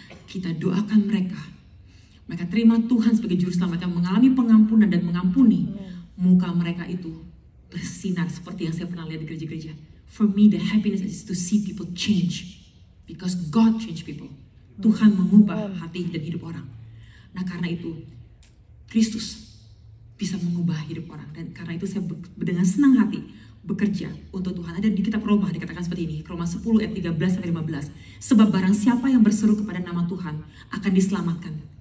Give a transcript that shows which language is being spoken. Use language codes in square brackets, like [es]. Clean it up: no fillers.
[id] Kita doakan mereka terima Tuhan sebagai juru selamat yang mengalami pengampunan dan mengampuni. Muka mereka itu bersinar seperti yang saya pernah lihat di gereja-gereja. [en] For me the happiness is to see people change. Because God change people. [id] Tuhan mengubah hati dan hidup orang. Nah karena itu Kristus bisa mengubah hidup orang. Dan karena itu saya dengan senang hati bekerja untuk Tuhan. Ada di kitab Roma dikatakan seperti ini, Roma 10 ayat 13-15. Sebab barang siapa yang berseru kepada nama Tuhan akan diselamatkan.